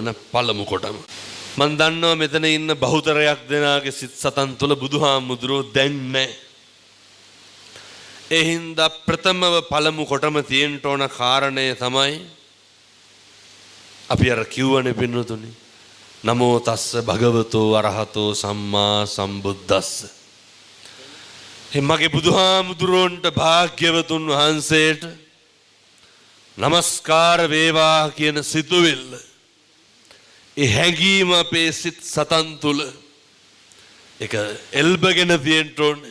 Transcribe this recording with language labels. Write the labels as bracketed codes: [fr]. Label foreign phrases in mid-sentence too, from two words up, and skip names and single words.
[si] පළමු කොටම මම දන්නවා මෙතන ඉන්න බහුතරයක් දෙනාගේ සිත් සතන් තුළ බුදුහාමුදුරුවෝ දැන් නැහැ. ඒ හින්දා ප්‍රථමව පළමු කොටම තියෙන්න ඕන කාරණය තමයි අපි අර කියවනේ පින්නතුනි, [pi] නමෝ තස්ස භගවතෝ අරහතෝ සම්මා සම්බුද්දස්ස. [si] මගේ බුදුහාමුදුරුවන්ට භාග්‍යවතුන් වහන්සේට නමස්කාර වේවා කියන සිතුවිල්ල, ඒ හැඟීම අපේ සිත් සතන් තුළ ඒක එල්බගෙන තියෙන්න ඕනේ.